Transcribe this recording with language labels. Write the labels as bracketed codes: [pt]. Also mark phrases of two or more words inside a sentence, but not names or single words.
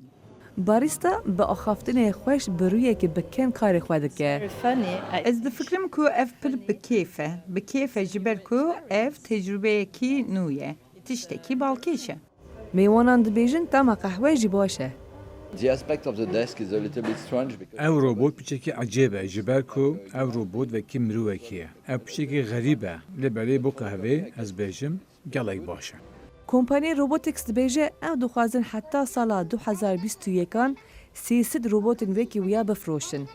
[ku] Barista bi axaftinê xweş bi rûyekî bikin karê xwe dike. Ez difikirim ku ev pir bi kêf e. Bi kêf e ji ber ku ev tecrübeyekî nû ye. Tiştekî balkêş e. Mêwanan dibêjin tema qehwe jî baş e. [en] The aspect of the desk is a little bit strange because [ku] ev robot piçekî ecêb e ji ber ku ev robot vekî mirovekî ye. Ev piçekî xerîb e. Lê belê bu qehvê ez bêjim gelek baş e. Kompanî Robotics dibêje ew dixwazin heta sala 2021 300 robotên wekî wiya bifroşin.